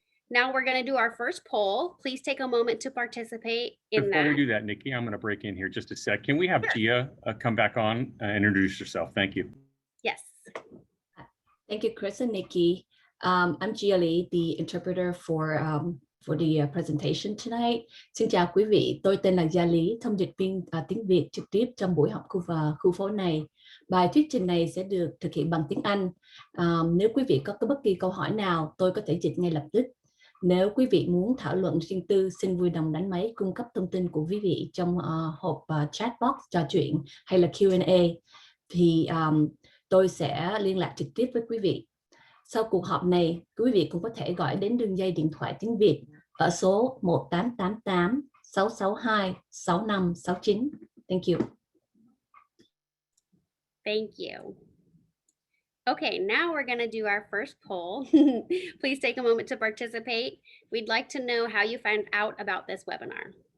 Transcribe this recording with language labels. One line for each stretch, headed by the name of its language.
English: Now we're going to do our first poll. Please take a moment to participate in that. Before we do that, Nikki, I'm going to break in here just a sec. Can we have Gia come back on and introduce yourself? Thank you. Yes. Thank you, Chris and Nikki. I'm Gia Lee, the interpreter for the presentation tonight.
Vietnamese: Xin chào quý vị, tôi tên là Gia Lý, thông dịch viên tiếng Việt trực tiếp trong buổi học khu phố này. Bài thuyết trình này sẽ được thực hiện bằng tiếng Anh. Nếu quý vị có bất kỳ câu hỏi nào, tôi có thể dịch ngay lập tức. Nếu quý vị muốn thảo luận riêng tư, xin vui lòng đánh máy cung cấp thông tin của quý vị trong hộp chat box trò chuyện hay là Q&A, thì tôi sẽ liên lạc trực tiếp với quý vị. Sau cuộc họp này, quý vị cũng có thể gọi đến đường dây điện thoại tiếng Việt ở số 1888 662 6569.
English: Thank you. Thank you. Okay, now we're going to do our first poll. Please take a moment to participate. We'd like to know how you found out about this webinar.